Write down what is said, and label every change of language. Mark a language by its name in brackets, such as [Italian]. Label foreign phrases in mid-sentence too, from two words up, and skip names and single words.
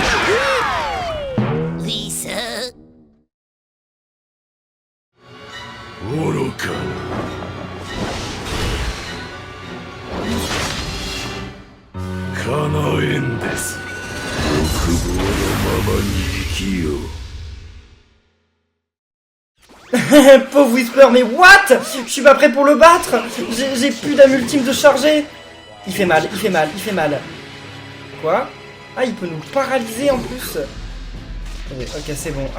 [Japanese] ウィス愚か。叶えんです。欲望のままに生きよう。 [French] Pauvre Whisper, mais what? Je suis pas prêt pour le battre. J'ai plus d'âme ultime de charger. Il fait mal, il fait mal, il fait mal. Quoi? Ah, il peut nous paralyser en plus. Attendez, ok, c'est bon.